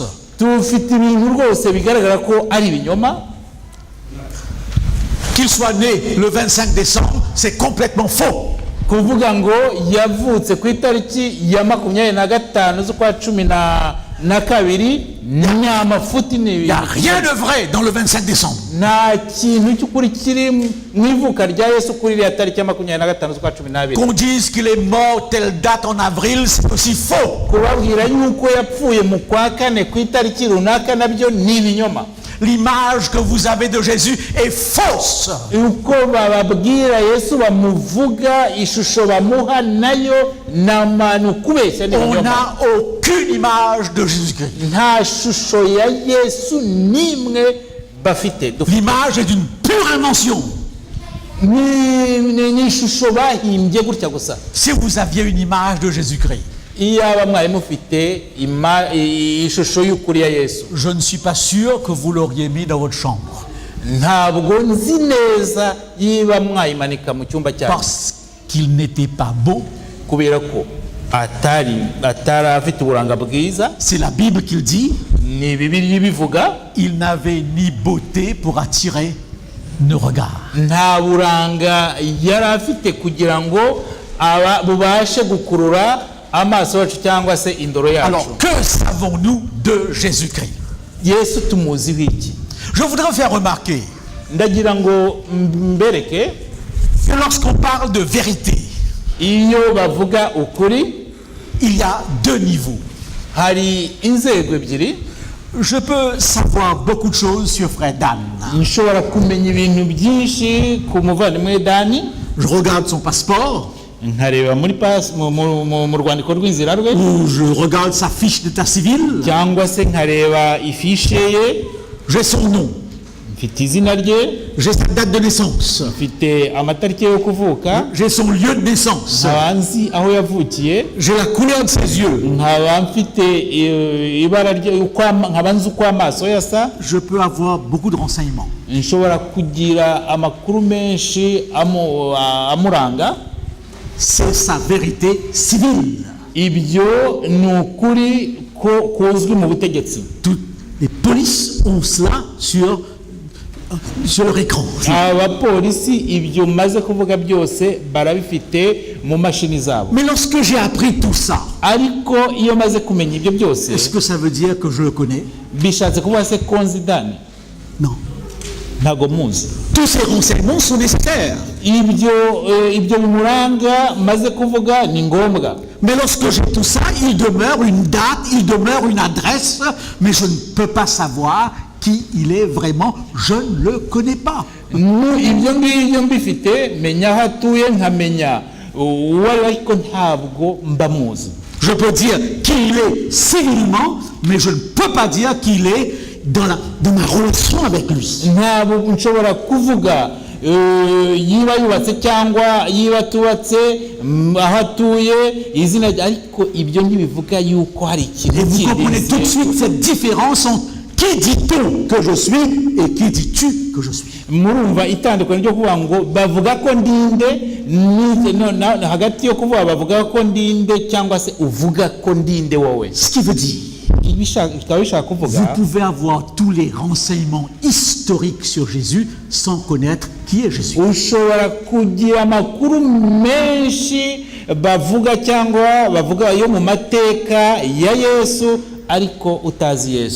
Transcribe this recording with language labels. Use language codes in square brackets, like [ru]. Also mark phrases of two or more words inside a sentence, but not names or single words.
[rw] Tufite ibintu rwose bigaragara ko ari ibinyoma. [fr] Qu'il soit né le 25 décembre, c'est complètement faux. [rw] Kuvuga ngo yavutse ku itariki ya 25 z'ukwa 12 ni amafuti ni [fr] Il n'y a rien de vrai dans le 25 décembre. [rw] nta kintu cy'ukuri kiri mu ivuka rya Yesu kuri iriya tariki ya 25 z'ukwa 12. [fr] Qu'on dise qu'il est mort telle date en avril, c'est aussi faux. [rw] Kubabwira yuko yapfuye mu kwa 4 ku itariki runaka nabyo ni ibinyoma. [fr] L'image que vous avez de Jésus est fausse. [rw] Uko bababwira Yesu bamuvuga, ishusho bamuha nayo namanu kubeshya ni [fr] On [rw] ibinyoma. [fr] n'a aucune image de Jésus-Christ. [rw] Nta shusho ya Yesu nimwe bafite. [fr] L'image est d'une pure invention. [rw] Ni ishusho bahimbye gutya gusa. [fr] Si vous aviez une image de Jésus-Christ, [rw] Iyaba mwari mufite ishusho y'ukuri ya Yesu, [fr] je ne suis pas sûr que vous l'auriez mis dans votre chambre. [rw] ntabwo nzi neza yiba mwayimanika mu cyumba cyawe, [fr] Parce qu'il n'était pas beau. [rw] kubera ko atari afite uburanga bwiza. [fr] C'est la Bible qui le dit. [rw] Ni Bibiliya bivuga, [fr] Il n'avait ni beauté pour attirer nos regards. [rw] nta buranga yari afite kugira ngo bubashe gukurura amaso yacu cyangwa se indoro yacu. [fr] Alors, que savons-nous de Jésus-Christ? [rw] Yesu tumuziho iki? [fr] Je voudrais faire remarquer [rw] Ndagira ngo mbereke [fr] que lorsqu'on parle de vérité, [rw] iyo bavuga ukuri [fr] il y a deux niveaux. [rw] hari inzego ebyiri. [fr] Je peux savoir beaucoup de choses sur Frère Dan. [rw] Nshobora kumenya ibintu byinshi ku muvandimwe Dani, [fr] Je regarde son passeport, [rw] nkareba mu rwandiko rw'inzira rwe, [fr] ou je regarde sa fiche d'état civil. [rw] cyangwa se nkareba ifishe ye, [fr] J'ai son nom, [rw] mfite izina rye, [fr] j'ai sa date de naissance, [rw] mfite amatariki yo kuvuka, [fr] j'ai son lieu de naissance, [rw] nkaba nzi aho yavukiye, [fr] j'ai la couleur de ses yeux. [rw] nkaba mfite ibara nkaba nzi uko amaso yasa. [fr] Je peux avoir beaucoup de renseignements. [rw] Nshobora kugira amakuru menshi amuranga. [fr] C'est sa vérité civile. [rw] Ibyo ni ukuri kuzwi mu butegetsi. [fr] Toutes les polices ont cela sur leur écran. [rw] Abapolisi ibyo maze kuvuga byose barabifite mu mashini zabo. [fr] Mais lorsque j'ai appris tout ça, [rw] Ariko iyo maze kumenya ibyo byose, [fr] est-ce que ça veut dire que je le connais? [rw] bishatse kuvuga se konzi Dani? [fr] Non. [rw] Ntago muzi. [fr] Tous ces renseignements sont nécessaires. [rw] Ibyo bimuranga maze kuvuga ni ngombwa. [fr] Mais lorsque j'ai tout ça, il demeure une date, il demeure une adresse, mais je ne peux pas savoir qui il est vraiment. Je ne le connais pas. [rw] Ibyo ngibyo mbifite, menya aho atuye nkamenya uwo ariko ntabwo mbamuzi. [fr] Je peux dire qui il est civilement, mais je ne peux pas dire qu'il est dans ma relation avec lui. [rw] Ntabwo nshobora kuvuga yiba yubatse cyangwa yiba tubatse, aho atuye, izina, ariko ibyo ntibivuga yuko hari ikintu. [fr] Et vous comprenez tout de suite cette différence entre qui dit-on que je suis et qui dis-tu que je suis. [rw] Murumva itandukanye ryo kuvuga ngo bavuga ko ndinde, hagati yo kuvuga bavuga ko ndinde cyangwa se uvuga ko ndinde wowe. [fr] Ce qui veut dire, vous pouvez avoir tous les renseignements historiques sur Jésus sans connaître qui est Jésus. [rw] Ushobora kugira amakuru menshi bavuga cyangwa bavuga yo mu mateka ya Yesu ariko utazi Yesu.